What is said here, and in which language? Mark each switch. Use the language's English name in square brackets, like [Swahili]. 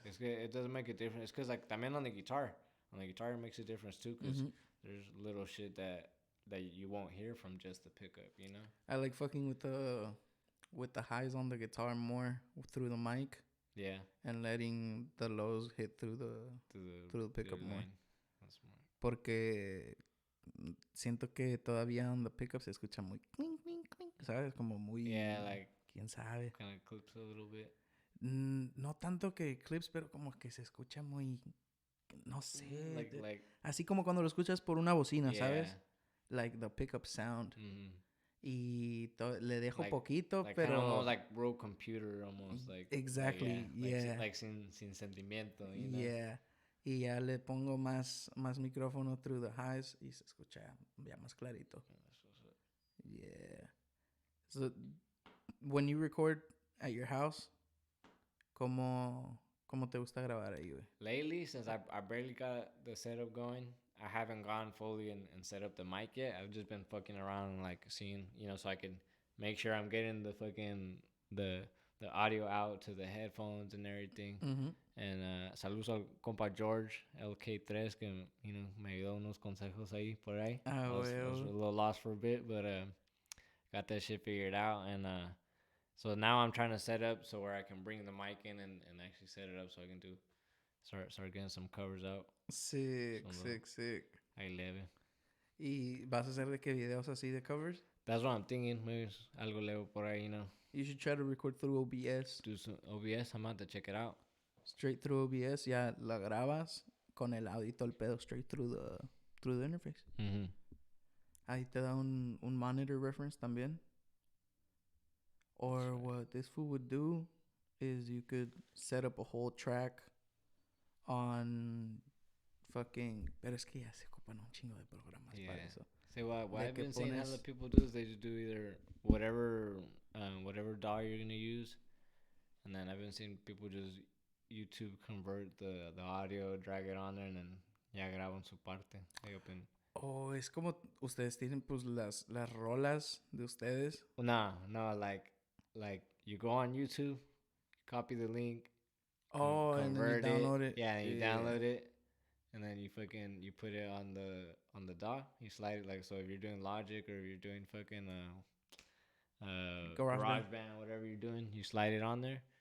[English] It doesn't make a difference. It's because like también on the guitar it makes a difference too, because there's little shit that you won't hear from just the pickup, you know. I like fucking with the highs on the guitar more through the mic. Yeah. And letting the lows hit through the pickup more. That's more. [Spanish] Porque siento que todavía [English] on the pickup [Spanish] se escucha muy clink, clink, clink, ¿sabes? Como muy... [English] Yeah, like... [Spanish] ¿Quién sabe? [English] Kind of clips a little bit. [Spanish] No tanto que clips, pero como que se escucha muy... No sé. [English] Like [Spanish] así como cuando lo escuchas por una bocina, ¿sabes? [English] Like the pickup sound. Mm-hmm. [Spanish] Y le dejo poquito, pero... [English] Almost like World Computer, almost like... Exactly, Like [Spanish] sin sentimiento, [English] you know? Yeah. [Spanish] Y ya le pongo más micrófono [English] through the highs [Spanish] y se escucha ya más clarito. Yeah. [English] So, when you record at your house, ¿cómo [Spanish] ¿Cómo te gusta grabar ahí, güey? [English] Lately, since I barely got the setup going, I haven't gone fully and set up the mic yet. I've just been fucking around and like seeing, so I can make sure I'm getting the fucking the the audio out to the headphones and everything. Mm-hmm. [Spanish] And saludos al compa George LK3 que me ayudó unos consejos ahí por ahí. Ah, [English] I was a little lost for a bit, but got that shit figured out. And so now I'm trying to set up so where I can bring the mic in and actually set it up so I can start getting some covers out. Sick. [Spanish] Ahí leve. ¿Y vas a hacer de qué videos así de covers? [English] That's what I'm thinking. Maybe [Spanish] algo leo por ahí, [English] You should try to record through OBS. Do some OBS. I'm about to check it out. Straight through OBS, [Spanish] ya la grabas con el audio y todo el pedo [English] straight through the interface. Mm-hmm. [Spanish] Ahí te da un monitor reference también. [English] Or what this fool would do is you could set up a whole track on fucking... [Spanish] Pero es que ya se ocupan un chingo de programas para eso. [English] See, what I've been seeing a lot of people do is they just do either whatever DAW you're going to use. And then I've been seeing people just YouTube convert the audio, drag it on there, and then [Spanish] ya graban su parte. Oh, es como ustedes tienen pues las rolas de ustedes. [English] No, like you go on YouTube, copy the link. Oh, and then you download it. Yeah, and you download it, and then you put it on the DAW. You slide it, like, so if you're doing Logic or if you're doing fucking GarageBand, whatever you're doing, you slide it on there.